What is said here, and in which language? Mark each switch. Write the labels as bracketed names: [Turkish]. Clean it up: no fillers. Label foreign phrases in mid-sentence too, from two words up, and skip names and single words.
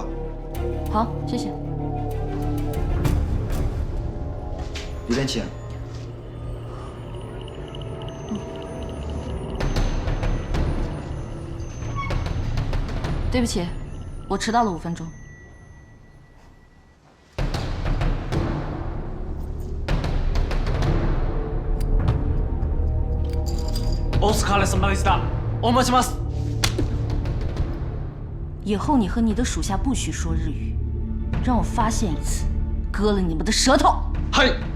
[Chinese] 好，谢谢。里边请。对不起，我迟到了5分钟。 [Japanese] お疲れ様でした。お待ちます。 [Chinese] 以后你和你的属下不许说日语，让我发现一次，割了你们的舌头。 [Japanese] はい。